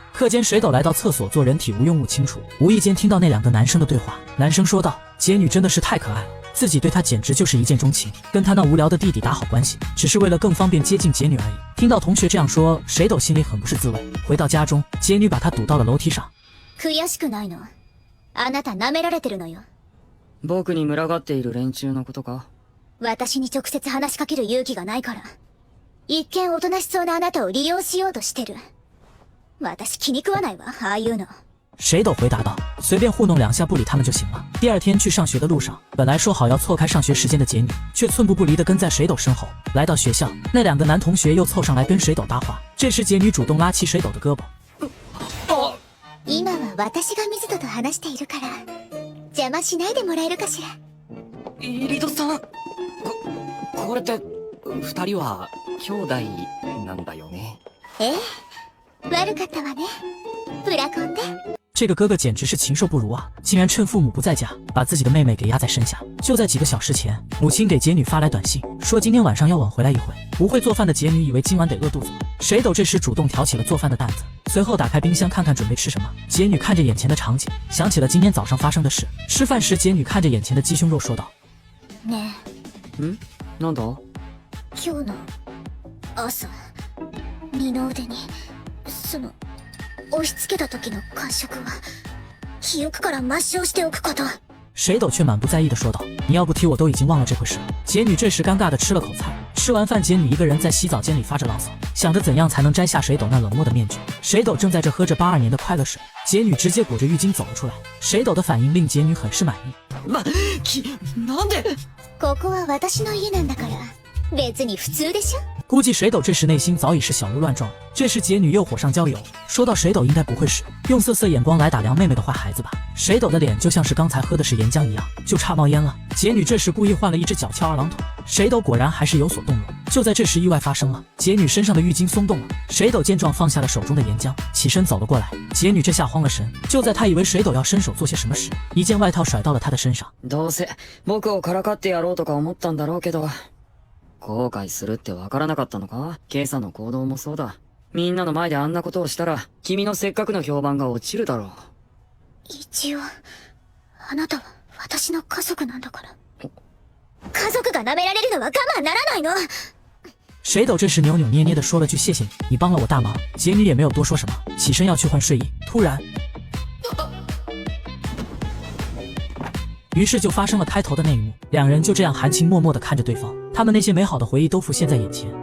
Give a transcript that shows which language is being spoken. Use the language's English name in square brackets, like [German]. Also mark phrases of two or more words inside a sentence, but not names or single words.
[Chinese] 课间，水斗来到厕所做人体无用物清除，无意间听到那2个男生的对话。男生说道：“杰女真的是太可爱了，自己对她简直就是一见钟情，跟她那无聊的弟弟打好关系，只是为了更方便接近杰女而已。” 听到同学这样说，水斗心里很不是滋味。回到家中，杰女把他堵到了楼梯上。 [Japanese] 悔しくないの？あなた舐められてるのよ。僕に群がっている連中のことか？私に直接話しかける勇気がないから。一見おとなしそうなあなたを利用しようとしてる。私気に食わないわ、ああいうの。 [Chinese] 水斗回答道：“随便糊弄2下不理他们就行了。” 第2天去上学的路上，本来说好要错开上学时间的杰女，却寸步不离地跟在水斗身后。来到学校，那2个男同学又凑上来跟水斗搭话。这时杰女主动拉起水斗的胳膊。 [Japanese] 今は私が水戸と話しているから邪魔しないでもらえるかしら。リドさん、これって2人は兄弟なんだよね？ええ、悪かったわね。ブラコンで。 [Chinese] 这个哥哥简直是禽兽不如啊！竟然趁父母不在家，把自己的妹妹给压在身下。就在几个小时前，母亲给杰女发来短信，说今天晚上要晚回来一回。不会做饭的杰女以为今晚得饿肚子了。水斗这时主动挑起了做饭的担子，随后打开冰箱看看准备吃什么。杰女看着眼前的场景，想起了今天早上发生的事。吃饭时，杰女看着眼前的鸡胸肉说道：“ [Japanese] ねえ。なんだ？今日の朝、二の腕にその押し付けた時の感触は記憶から抹消しておくこと。” [Chinese] 水斗却满不在意的说道：“你要不提我都已经忘了这回事了。”杰女这时尴尬的吃了口菜。吃完饭，杰女一个人在洗澡间里发着牢骚，想着怎样才能摘下水斗那冷漠的面具。水斗正在这喝着82年的快乐水，杰女直接裹着浴巾走了出来。水斗的反应令杰女很是满意。 [Japanese] なんで？ここは私の家なんだから、別に普通でしょ。 [Chinese] 估计水斗这时内心早已是小鹿乱撞了。这时杰女又火上浇油，说到水斗应该不会是用色色眼光来打量妹妹的坏孩子吧？水斗的脸就像是刚才喝的是岩浆一样，就差冒烟了。杰女这时故意换了一只脚翘二郎腿，水斗果然还是有所动容。就在这时，意外发生了，杰女身上的浴巾松动了。水斗见状放下了手中的岩浆，起身走了过来。杰女这下慌了神，就在她以为水斗要伸手做些什么时，一件外套甩到了她的身上。 [Japanese] どうせ僕をからかってやろうとか思ったんだろうけど、後悔するってわからなかったのか？今朝の行動もそうだ。みんなの前であんなことをしたら、君のせっかくの評判が落ちるだろう。一応あなたは私の家族なんだから。家族が舐められるのは我慢ならないの。 [Chinese] 水斗这时扭扭捏捏的说了句谢谢你，你帮了我大忙。杰女也没有多说什么，起身要去换睡衣，突然，于是就发生了开头的那一幕，两人就这样含情脉脉的看着对方，他们那些美好的回忆都浮现在眼前。